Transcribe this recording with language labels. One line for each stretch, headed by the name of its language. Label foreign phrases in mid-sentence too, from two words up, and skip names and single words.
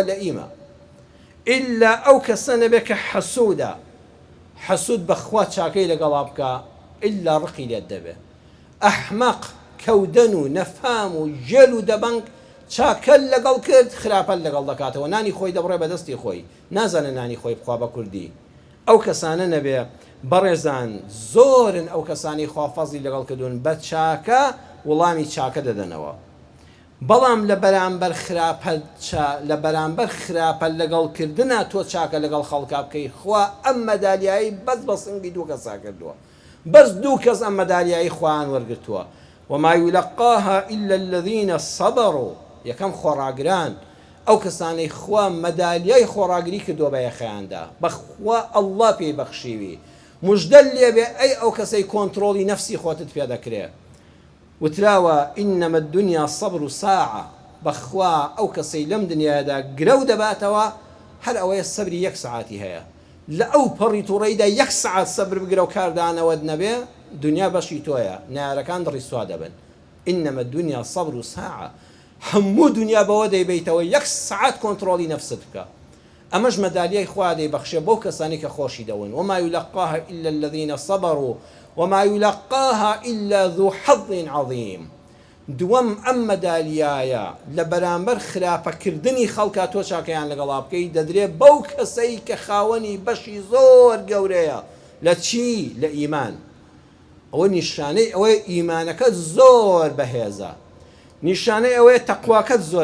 Central Kurdish: لە ئیمە ئللا ئەو کەسە نەبێ کە حەسوودە حەسوود بەخوا چاکەی لەگەڵا بکە ئللا ڕقی لێت دەبێ ئەحمەق کەودەن و نەفام و ژێل و دەبەنگ چاکە لەگەڵ کرد خراپەت لەگەڵ دەکاتەوە نانی خۆی دەبڕێ بەدەستی خۆی نازانە نانی خۆی بخوا بە کوردی ئەو کەسانە نەبێ بەڕێزان زۆرن ئەو کەسانی خوافەزی لەگەڵ کردوون بە چاکە وەڵامی چاکە دەدەنەوە بەڵام لە بەرامبەر خراپە لەگەڵکردنە تۆ چاکە لەگەڵ خەڵکا بکەی خوا ئەم مەدالیایی بەس بە سنگی دوو کەسا کردووە بەس دوو کەس ئەم مەدالیایی خوایان وەرگرتووە
Arabic: وما يلقاها إلا الذين صبروا
Central Kurdish: یەکەم خۆڕاگران ئەو کەسانەی خوا مەدالیای خۆڕاگری کردووە بە یەخەیاندا بەخوا ئەڵڵا پێی بەخشیوی مژدە لێبێ ئەی ئەو کەسەی کۆنتڕۆڵی نەفسی خۆتت پێ دەکرێت وتراوە
Arabic: ئینەمە الدنیا صبر ساعة
Central Kurdish: بەخوا ئەو کەسەی لەم دنیادا گرەو دەباتەوە هەر ئەوەیە سەبری یەک سعاتی هەیە لە ئەو پەڕی تووڕەیدا یەک سعات سەبر بگرە و کاردانەوەت نەبێ دنیا بەشی تۆیە نارەکان دڕی سوا دەبن
Arabic: ئینەمە الدنیا صبر ساعة
Central Kurdish: هەموو دنیا بەوە دەیبیتەوە یەک سعات کۆنتڕۆڵی نەفست بکە ئەمەش مەدالیای خوا دەیبەخشێ بەو کەسانی کە خۆشی دەون
Arabic: وما يلقاها إلا الذين صبروا وما يلقاها إلا ذو حظ عظيم
Central Kurdish: دووەم ئەم مەدالیایە لە بەرامبەر خراپەکردنی خەڵکا تۆ چاکەیان لەگەڵا بکەی دەدرێت بەو کەسەی کە خاوەنی بەشی زۆر گەورەیە لە چی لە ئیمان ئەوە نیشانەی ئەوەی ئیمانەکەت زۆر بەهێزە نیشانەی ئەوەیە تەقواکەت زۆر